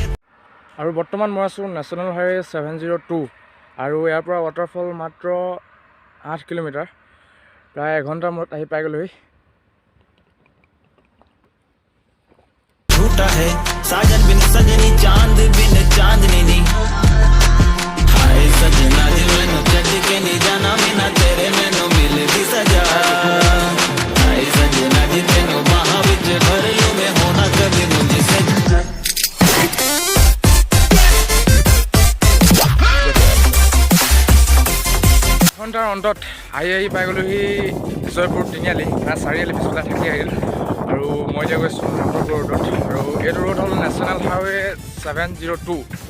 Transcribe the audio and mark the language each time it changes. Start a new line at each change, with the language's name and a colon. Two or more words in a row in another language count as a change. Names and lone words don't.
Assamese: আৰু বৰ্তমান মই আছোঁ নেশ্যনেল হাইৱে 702, আৰু ইয়াৰ পৰা ৱাটাৰফল মাত্ৰ 8 কিলোমিটাৰ। প্ৰায় এঘণ্টাৰ মূৰত আহি পাই গ'লোহি।
Hindi: झूठा है साजन बिन सजनी चांद बिन चांदनी
Punjabi: ਨੀ, ਹਾਏ ਸਜਣਾ ਜੀ ਮੈਨੂੰ ਛੱਡ ਕੇ ਨਹੀਂ ਜਾਣਾ ਬਿਨਾ ਤੇਰੇ ਮੈਨੂੰ ਮਿਲਦੀ ਸਜ਼ਾ, ਹਾਏ ਸਜਣਾ ਜੀ ਤੈਨੂੰ ਬਾਹਾਂ ਵਿੱਚ ਭਰ ਲੂੰ ਮੈਂ
Hindi: होना कभी मुझसे।
Assamese: ঘণ্টাৰ অন্তত আহি পাই গ'লোহি জয়পুৰ তিনিআলি, চাৰিআলি পিছফালে থাকি আহিল। আৰু মই এতিয়া গৈছোঁ নামৰূপ ৰোডত, আৰু এইটো ৰোড হ'ল নেশ্যনেল হাইৱে 702।